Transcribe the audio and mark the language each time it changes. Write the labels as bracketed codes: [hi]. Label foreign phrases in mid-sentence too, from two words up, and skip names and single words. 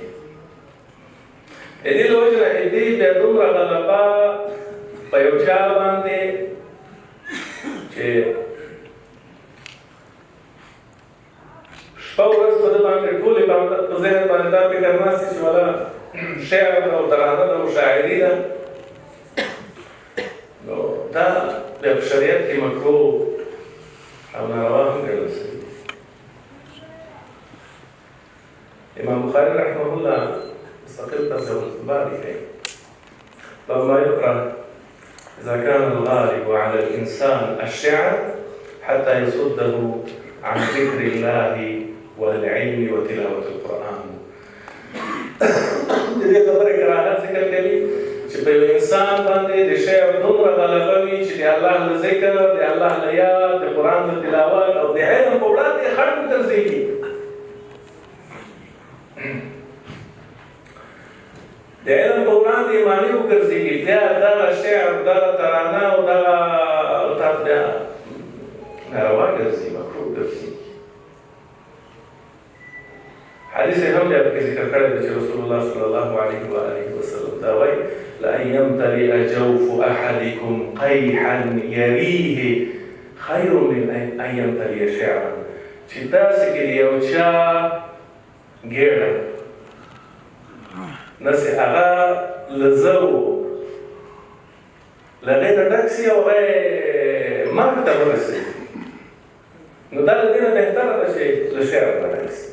[ps] د دې له وجې نه دې بیا دومره غلبه په یو چا باندې چې شپه ورځ په ده باندې ټولې په ذهن باندې دا فکر ناست چې ولا شعر او ترانه ده او شاعري ده، نو دا بیا په شریعت کې مکروه او ناروا هم ګڼل شوي. امام بخاري رحمه الله مستقل ترجمة الباري کوي: [ar] باب ما يكره إذا كان الغالب على الإنسان الشعر حتى يصده عن ذكر الله والعلم وتلاوة القرآن. [ps] دې خبره په یو انسان باندې د شعر دومره غلبه وي چې د الله له ذکر، د الله له یاد، د قرآن له تلاوت او د علم په وړاندې خنډ وګرځېږي. د علم په وړاندې مانع وګرځېږي، بیا دغه شعر، دغه ترانه او دغه بیا ناروا ګرځي، مکروه ګرځي. حدیث هم بیا پکې ذکر کړی دی چې رسول الله [ar] صلی الله علیه و آله وسلم [ps] دا وایي: [ar] لأن يمتلئ جوف أحدكم قيحا يريه خير من أن يمتلئ شعرا. [ps] چې تاسې کې د یو چا ګېډه نسې هغه له زرو له هغې نه ډک سي او هغه مرګ ته ورسېږي، نو دا له دې نه بهتره ده چې له شعر نه ډک سي.